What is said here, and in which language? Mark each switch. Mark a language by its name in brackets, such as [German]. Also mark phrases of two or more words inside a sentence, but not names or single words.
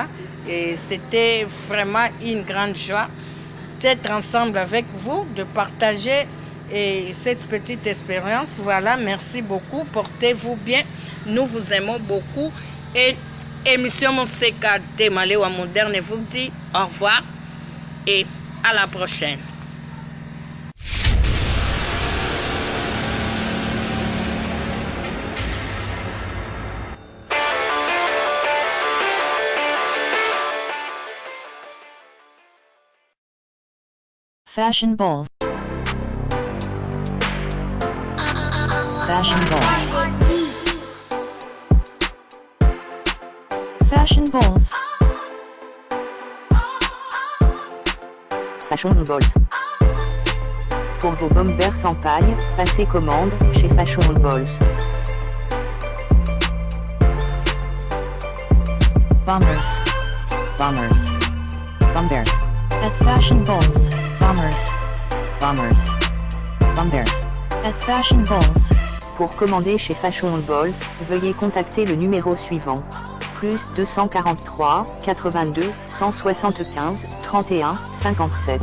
[French] Et c'était vraiment une grande joie d'être ensemble avec vous, de partager cette petite expérience. Voilà, merci beaucoup, portez-vous bien, nous vous aimons beaucoup. Et émission Monseka de Malewa Moderne vous dit au revoir et à la prochaine. Fashion balls. Fashion balls. Fashion balls. Fashion balls. Pour vos bombers sans paille, passez commande chez Fashion balls. Bombers. Bombers. Bombers. At Fashion balls. Bombers. Bombers. Bombers. At Fashion balls. Pour commander chez Fashion Balls, veuillez contacter le numéro suivant. Plus 243 82 175 31 57.